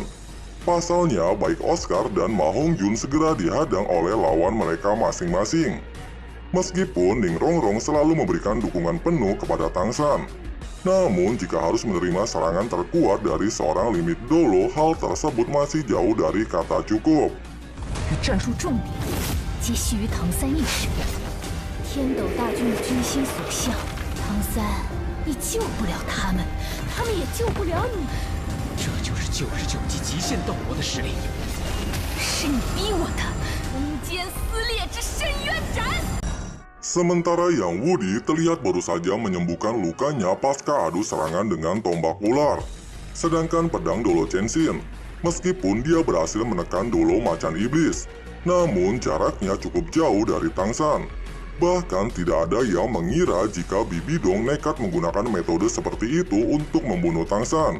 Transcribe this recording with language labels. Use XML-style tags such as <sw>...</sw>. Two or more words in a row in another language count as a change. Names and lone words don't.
<id>Pasalnya, baik Oscar dan Ma Hong Jun segera dihadang oleh lawan mereka masing-masing. Meskipun Ning Rongrong selalu memberikan dukungan penuh kepada Tang San, namun jika harus menerima serangan terkuat dari seorang limit dolo, hal tersebut masih jauh dari kata cukup.</id> <zh>战术重点皆系于唐三一身，天斗大军的军心所向，唐三，你救不了他们，他们也救不了你。这就是99级极限斗罗的实力。是你逼我的，空间撕裂之深渊斩。</zh> <id>Sementara Yang Wudi terlihat baru saja menyembuhkan lukanya pasca adu serangan dengan tombak ular. Sedangkan pedang Dolo Chenshin, meskipun dia berhasil menekan Dolo Macan Iblis, namun jaraknya cukup jauh dari Tang San. Bahkan tidak ada yang mengira jika Bibi Dong nekat menggunakan metode seperti itu untuk membunuh Tang San.</id>